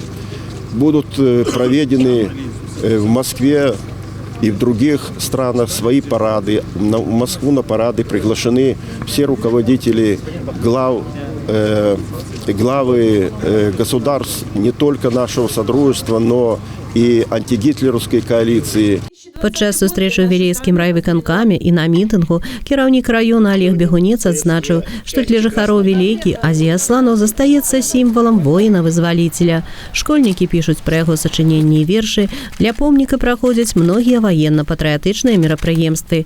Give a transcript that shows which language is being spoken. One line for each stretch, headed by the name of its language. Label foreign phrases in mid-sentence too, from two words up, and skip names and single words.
Russian: Будут проведены в Москве и в других странах свои парады. В Москву на парады приглашены все руководители главы государств не только нашего содружества, но и антигитлеровской коалиции.
Belarusian: Падчас сустрэчы ў вілейскім райвыканкаме і на мітынгу кіраўнік раёна Олег Бегунец адзначыў, што для жыхароў Вілейкі Азія Асланаў застаецца сімвалам воіна-вызваліцеля. Школьнікі пішуць пра яго сачыненні і вершы, для помніка праходзяць многія ваенна-патрыятычныя мерапрыемствы.